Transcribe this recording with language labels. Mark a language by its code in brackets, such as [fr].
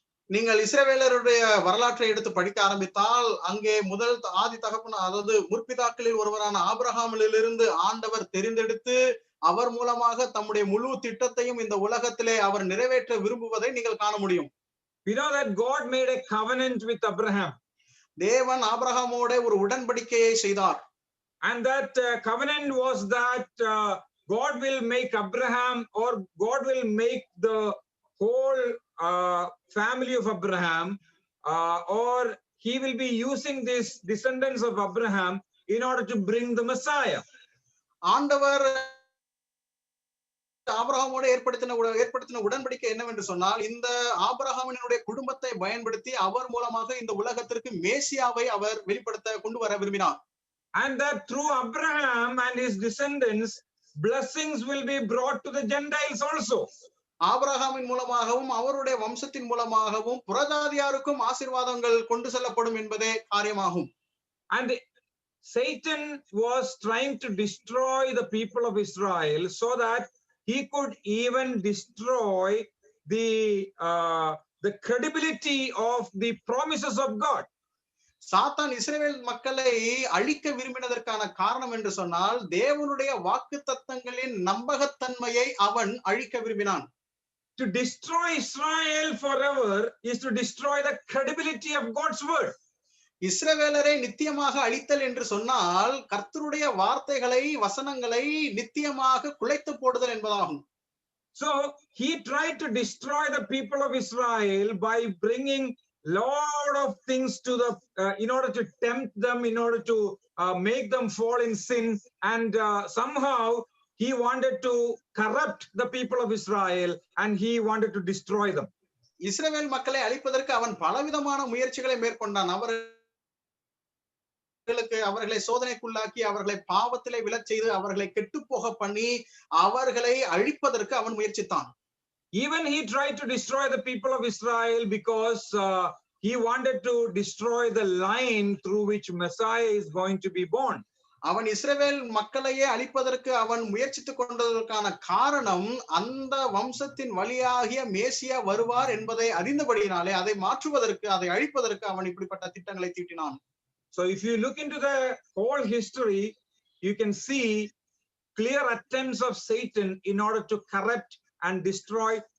[ta] நீங்கள் இஸ்ரவேலருடைய வரலாற்றை எடுத்து படிக்க ஆரம்பித்தால் அங்கே முதல் ஆதி தகப்பன், அதாவது முற்பிதாக்களில் ஒருவரான ஆபிரகாமிலிருந்து ஆண்டவர் தெரிந்தெடுத்து அவர் மூலமாக தம்முடைய முழு திட்டத்தையும் இந்த உலகத்திலே அவர் நிறைவேற்ற விரும்புவதை நீங்கள் காண முடியும். [en] We know that God made a covenant with Abraham. [ta] தேவன் ஆபிரகாமோட ஒரு உடன்படிக்கையை செய்தார். [en] And that covenant was that God will make Abraham, or God will make the whole family of Abraham, or he will be using these descendants of Abraham in order to bring the Messiah. [ta] ஆண்டவர் ஆபிரகாமோடு ஏற்படுத்தின உடன்படிக்கை என்னவென்று சொன்னால் இந்த ஆபிரகாமினுடைய குடும்பத்தை பயன்படுத்தி அவர் மூலமாக இந்த உலகத்திற்கு மேசியாவை அவர் வெளிப்படுத்த கொண்டு வர விரும்பினார். [en] And that through Abraham and his descendants blessings will be brought to the Gentiles also. [ta] ஆபிரகாமின் மூலமாகவும் அவருடைய வம்சத்தின் மூலமாகவும் புறஜாதியாருக்கும் ஆசீர்வாதங்கள் கொண்டு செல்லப்படும் என்பதே காரியமாகும். [en] And Satan was trying to destroy the people of Israel so that he could even destroy the credibility of the promises of God. [ta] சாத்தான் இஸ்ரவேல் மக்களை அழிக்க விரும்பினதற்கான காரணம் என்று சொன்னால் தேவனுடைய வாக்குத்தத்தங்களின் நம்பகத்தன்மையை அவன் அழிக்க விரும்பினான். [en] To destroy Israel forever is to destroy the credibility of God's word. [ta] இஸ்ரவேலரை நித்தியமாக அழித்தல் என்று சொன்னால் கர்த்தருடைய வார்த்தைகளை வசனங்களை நித்தியமாக குலைத்து போடுதல் என்பதாகும். [en] So he tried to destroy the people of Israel by bringing lot of things to the in order to tempt them, in order to make them fall in sin, and somehow he wanted to corrupt the people of Israel and he wanted to destroy them. [ta] இஸ்ரவேல் மக்களை அழிப்பதற்கு அவன் பலவிதமான முயற்சிகளை மேற்கொண்டான். அவர்களை சோதனைக்குள்ளாக்கி அவர்களை பாவத்திலே விழச் செய்து அவர்களை கெட்டுப்போக பண்ணி அவர்களை அழிப்பதற்கு அவன் முயற்சித்தான். [en] Even he tried to destroy the people of Israel because he wanted to destroy the line through which Messiah is going to be born. [ta] அவன் இஸ்ரவேல் மக்களையே அழிப்பதற்கு அவன் முயற்சித்துக் கொண்டதற்கான காரணம் அந்த வம்சத்தின் வழியாகிய மேசியா வருவார் என்பதை அறிந்தபடியினாலே அதை மாற்றுவதற்கு, அதை அழிப்பதற்கு அவன் இப்படிப்பட்ட திட்டங்களை தீட்டினான். [en] So if you look into the whole history, you can see clear attempts of Satan in order to corrupt and destroy.